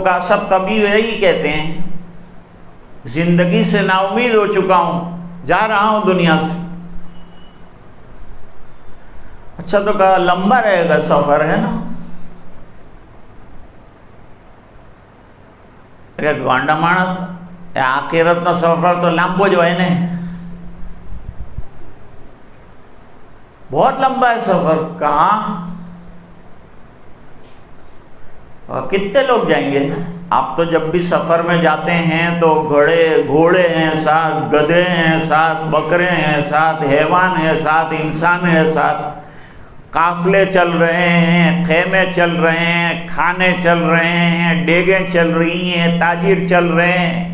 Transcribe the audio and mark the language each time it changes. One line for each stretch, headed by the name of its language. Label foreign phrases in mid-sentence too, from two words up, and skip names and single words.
Urdu: کہا سب طبی یہی کہتے ہیں، زندگی سے نا امید ہو چکا ہوں، جا رہا ہوں دنیا سے۔ اچھا تو کہا لمبا رہے گا سفر ہے نا؟
Gujarati: ગાંડા માણસ آخرت નો સફર તો લાંબો જ હોય ને،
Urdu: بہت لمبا ہے سفر۔ کہاں؟ کتنے لوگ جائیں گے؟ آپ تو جب بھی سفر میں جاتے ہیں تو گھوڑے ہیں ساتھ، گدھے ہیں ساتھ، بکرے ہیں ساتھ، حیوان ہیں ساتھ، انسان ہے ساتھ، قافلے چل رہے ہیں، خیمے چل رہے ہیں، کھانے چل رہے ہیں، ڈیگیں چل رہی ہیں، تاجر چل رہے ہیں۔